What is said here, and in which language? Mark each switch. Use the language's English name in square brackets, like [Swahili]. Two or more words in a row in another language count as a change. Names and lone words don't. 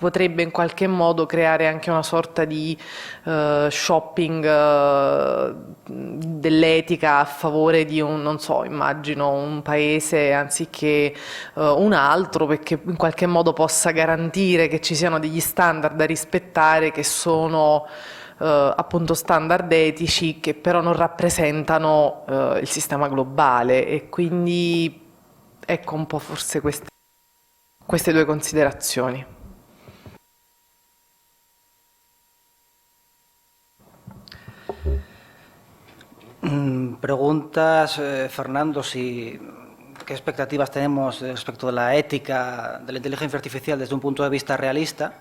[Italian] potrebbe in qualche modo creare anche una sorta di shopping dell'etica a favore di un, non so, immagino un paese anziché un altro, perché in qualche modo possa garantire che ci siano degli standard da rispettare che sono appunto standard etici che però non rappresentano il sistema globale, e quindi ecco un po' forse queste due considerazioni. [Spanish] Preguntas, Fernando, qué expectativas tenemos respecto de la ética de la inteligencia artificial desde un punto de vista realista.